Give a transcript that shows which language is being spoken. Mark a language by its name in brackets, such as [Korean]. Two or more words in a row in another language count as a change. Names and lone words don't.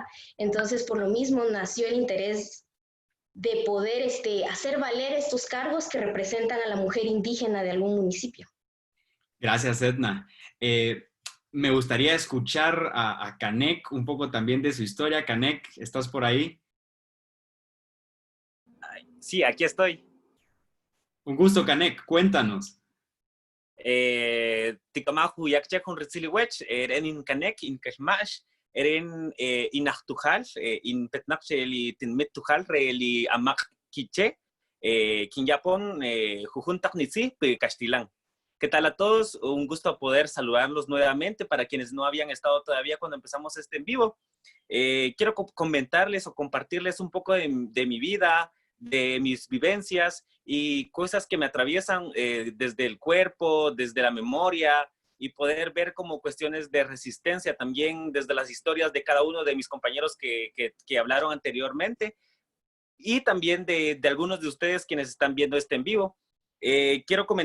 [Spanish] Entonces por lo mismo nació el interés de poder hacer valer estos cargos que representan a la mujer indígena de algún municipio. Gracias, Edna. Me gustaría escuchar a Canek un poco también de su historia. Canek, ¿estás por ahí? Sí, aquí estoy. Un gusto, Canek. Cuéntanos. [Kʼicheʼ] Tikamahu yakchak un ritsiliwech, in Canek, in Kashmash, in Achtujal, in Petnapche, li Tinmetujal, li Amak Kiche, Kinyapon, Jujuntak Nitsi, Castilán. [Spanish] ¿Qué tal a todos? Un gusto poder saludarlos nuevamente para quienes no habían estado todavía cuando empezamos este en vivo. Quiero comentarles o compartirles un poco de mi vida, de mis vivencias y cosas que me atraviesan desde el cuerpo, desde la memoria y poder ver como cuestiones de resistencia también desde las historias de cada uno de mis compañeros que hablaron anteriormente y también de algunos de ustedes quienes están viendo este en vivo.